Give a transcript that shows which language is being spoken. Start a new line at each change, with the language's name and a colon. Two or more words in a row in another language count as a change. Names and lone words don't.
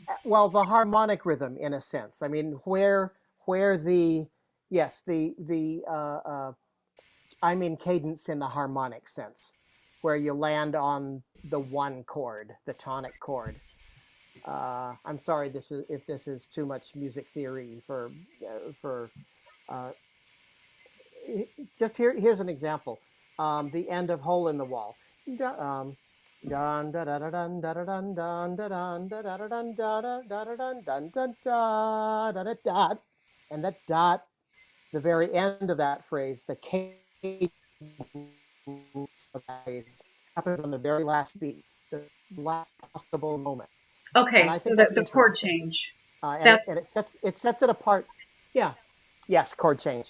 English: Well, the harmonic rhythm, in a sense. I mean, where I'm in cadence in the harmonic sense, where you land on the one chord, the tonic chord. I'm sorry, if this is too much music theory for just here's an example. The end of Hole in the Wall. Dun da da da dun da da dun dun da dun da da da dun da da da da dun dun dun da da da dot, and that dot, the very end of that phrase, the cadence happens on the very last beat, the last possible moment. Okay, so the chord change. And it sets it apart. Yeah. Yes, chord change.